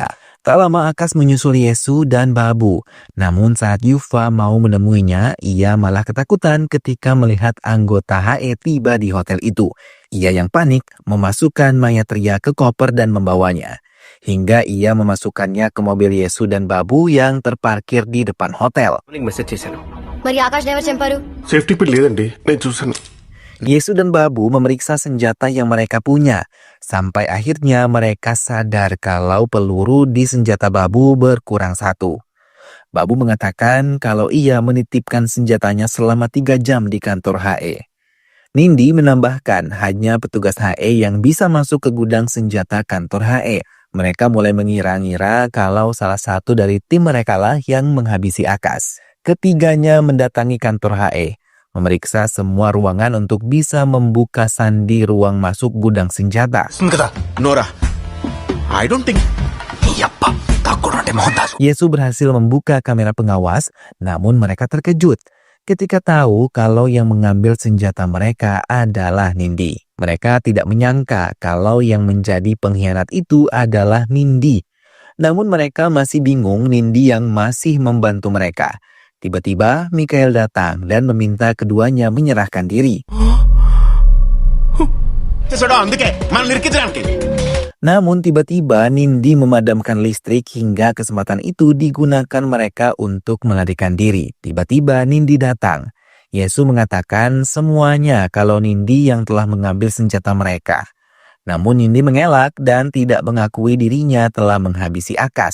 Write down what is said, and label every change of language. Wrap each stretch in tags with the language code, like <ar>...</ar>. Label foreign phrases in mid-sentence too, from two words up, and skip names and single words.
<id>Tak lama Akas menyusul Yesus dan Babu. Namun saat Yufa mau menemuinya, ia malah ketakutan ketika melihat anggota HE tiba di hotel itu. Ia yang panik memasukkan mayat Ria ke koper dan membawanya. Hingga ia memasukkannya ke mobil Yesus dan Babu yang terparkir di depan hotel.</id> <te>మెసేజ్ చేశాను మరి ఆకాష్ ఎవరు చంపారు?</te> <en>safety pin</en> <te>లేదండి నేను చూసాను</te> <id>Yesus dan Babu memeriksa senjata yang mereka punya. Sampai akhirnya mereka sadar kalau peluru di senjata Babu berkurang 1. Babu mengatakan kalau ia menitipkan senjatanya selama 3 jam di kantor HE. Nindi menambahkan hanya petugas HE yang bisa masuk ke gudang senjata kantor HE. Mereka mulai mengira-ngira kalau salah satu dari tim mereka lah yang menghabisi Akas. Ketiganya mendatangi kantor HE, memeriksa semua ruangan untuk bisa membuka sandi ruang masuk gudang senjata.</id> <en>నోరా I don't think</en> <id>Yesus berhasil membuka kamera pengawas, namun mereka terkejut ketika tahu kalau yang mengambil senjata mereka adalah Nindi. Mereka tidak menyangka kalau yang menjadi pengkhianat itu adalah Nindi. Namun mereka masih bingung Nindi yang masih membantu mereka. Tiba-tiba Mikael datang dan meminta keduanya menyerahkan diri.</id> <te>అందుకే మనం ఇరికించడానికి</te> <id>Namun tiba-tiba Nindi memadamkan listrik hingga kesempatan itu digunakan mereka untuk melarikan diri. Tiba-tiba Nindi datang. Yesus mengatakan semuanya kalau Nindi yang telah mengambil senjata mereka. Namun Nindi mengelak dan tidak mengakui dirinya telah menghabisi Akas.</id>